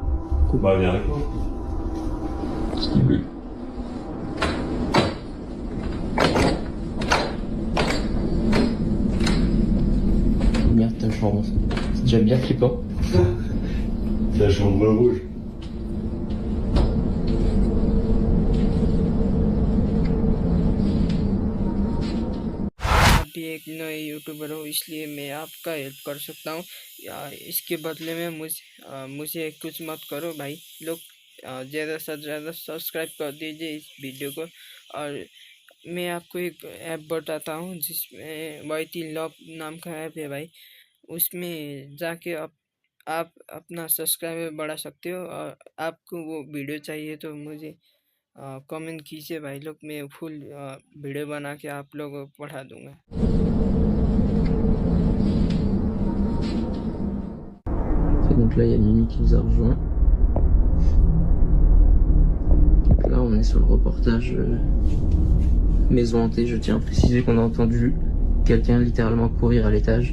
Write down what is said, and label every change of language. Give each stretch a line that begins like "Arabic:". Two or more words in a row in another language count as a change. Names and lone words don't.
French: Cool. Bah, viens avec moi. Ce qu'il veut. Merde, t'as le chambre. C'est déjà bien flippant. C'est la chambre rouge.
Hindi: भी एक नए यूट्यूबर हूँ, इसलिए मैं आपका हेल्प कर सकता हूँ। इसके बदले में मुझे कुछ मत करो भाई लोग। ज़्यादा से ज़्यादा सब्सक्राइब कर दीजिए इस वीडियो को। और मैं आपको एक ऐप बताता हूँ जिसमें वाईटी लव नाम का ऐप है भाई। उसमें जाके आप अपना सब्सक्राइबर बढ़ा सकते हो। और आपको वो वीडियो चाहिए तो मुझे कमेंट कीजिए भाई लोग। मैं
English: full video
Hindi: बना के आप लोगों को पढ़ा दूंगा।
French: Donc là, il y a Mimi qui nous a rejoint. Donc là, on est sur le reportage maison hantée. Je tiens à préciser qu'on a entendu quelqu'un littéralement courir à l'étage.